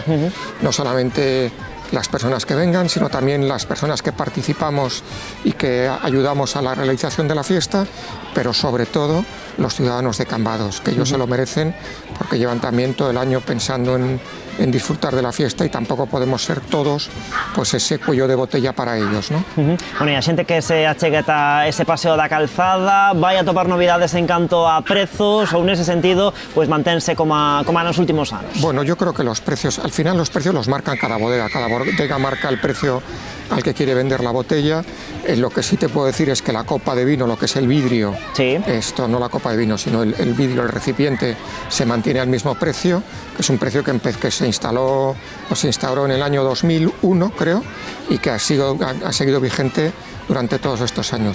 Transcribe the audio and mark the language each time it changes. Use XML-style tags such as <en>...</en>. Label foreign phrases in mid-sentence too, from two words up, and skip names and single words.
<es>No solamente las personas que vengan, sino también las personas que participamos y que ayudamos a la realización de la fiesta, pero sobre todo los ciudadanos de Cambados, que ellos se lo merecen, porque llevan también todo el año pensando en disfrutar de la fiesta, y tampoco podemos ser todos pues ese cuello de botella para ellos, ¿no?</es> <gl>Bueno, e a xente que se achegue ata ese Paseo da Calzada vai a topar novidades en canto a prezos, ou nese sentido pues mantense como nos últimos anos?</gl> <es>Bueno, yo creo que los precios, al final los precios los marcan cada bodega marca el precio al que quiere vender la botella. Lo que sí te puedo decir es que la copa de vino, lo que es el vidrio, esto no la copa de vino, sino el vidrio, el recipiente, se mantiene al mismo precio, que es un precio que se instauró en el año 2001, creo, y que ha seguido vigente durante todos estos años.</es>